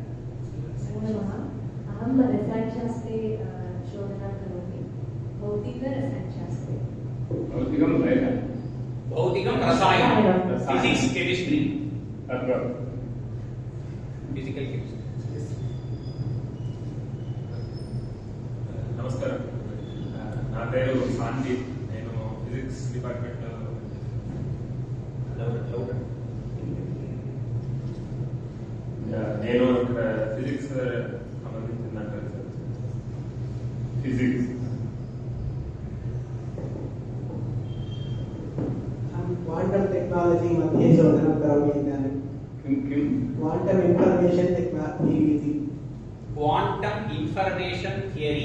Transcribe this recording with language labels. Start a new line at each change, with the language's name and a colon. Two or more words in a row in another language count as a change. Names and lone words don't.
Sanskrit: अहं रसायनशास्त्रे भौतिकरसायनशास्त्रे भौतिकं वेद भौतिकं रसायनं रसायनं।
English: physics chemistry
Sanskrit: तत्र
English: physical chemistry
Telugu: నమస్కారం నా పేరు శాంతి నేను
English: physics department
Telugu: నేను ఇక్కడ ఫిజిక్స్ సంబంధించిందంటారు సార్
Sanskrit: फिजिक्स
English: quantum technology
Sanskrit: मध्ये शोधनं करोमि इदानीं किं
English: quantum information technology इति quantum information theory